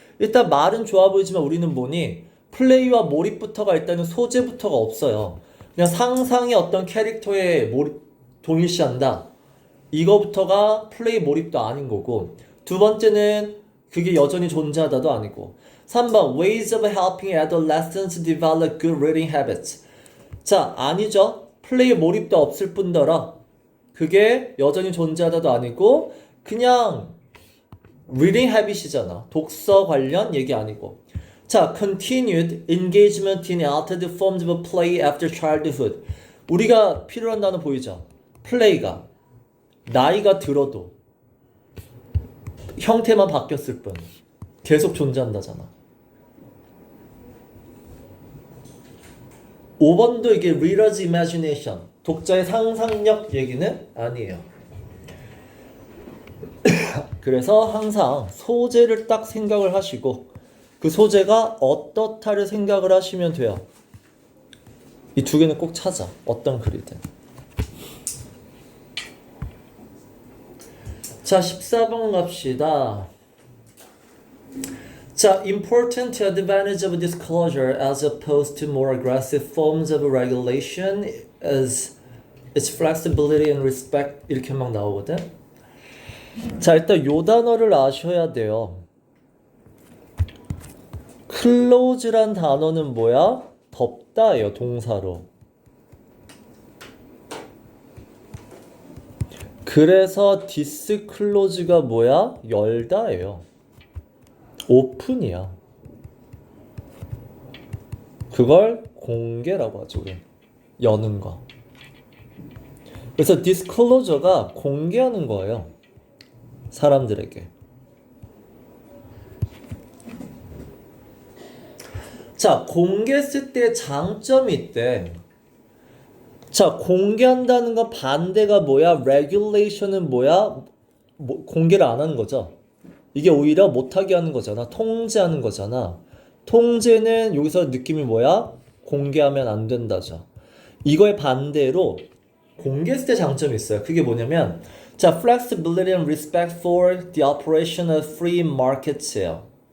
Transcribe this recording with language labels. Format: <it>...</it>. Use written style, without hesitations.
<ko>일단 말은 좋아 보이지만 우리는 뭐니? 플레이와 몰입부터가 일단은 소재부터가 없어요. 그냥 상상의 어떤 캐릭터에 동일시한다. 이거부터가 플레이 몰입도 아닌 거고, 두 번째는 그게 여전히 존재하다도 아니고.</ko> <en>3번 ways of helping adolescents develop good reading habits.</en> <ko>자, 아니죠. 플레이 몰입도 없을 뿐더러 그게 여전히 존재하다도 아니고 그냥 reading habit이잖아. 독서 관련 얘기 아니고.</ko> <en>자, continued engagement in altered forms of play after childhood.</en> <ko>우리가 필요한 단어 보이죠? 플레이가 나이가 들어도 형태만 바뀌었을 뿐 계속 존재한다잖아. 5번도 이게 reader's imagination, 독자의 상상력 얘기는 아니에요. 그래서 항상 소재를 딱 생각을 하시고 그 소재가 어떻다를 생각을 하시면 돼요. 이 두 개는 꼭 찾아. 어떤 글이든. 자, 14번 갑시다.</ko> <en>자, important advantage of disclosure as opposed to more aggressive forms of regulation is its flexibility and respect.</en> <ko>이렇게 막 나오거든. 자, 일단 요 단어를 아셔야 돼요. close란 단어는 뭐야? 덮다예요, 동사로. 그래서 disclose가 뭐야? 열다예요. 오픈이야. 그걸 공개라고 하죠, 우리. 여는 거. 그래서 disclosure가 공개하는 거예요. 사람들에게. 자, 공개했을 때 장점이 있대. 자, 공개한다는 건 반대가 뭐야? regulation은 뭐야? 공개를 안 하는 거죠. 이게 오히려 못하게 하는 거잖아. 통제하는 거잖아. 통제는 여기서 느낌이 뭐야? 공개하면 안 된다죠. 이거의 반대로 공개했을 때 장점이 있어요. 그게 뭐냐면 자,</ko> <en>flexibility and respect for the operation of free markets</en> <ko>예요.</ko>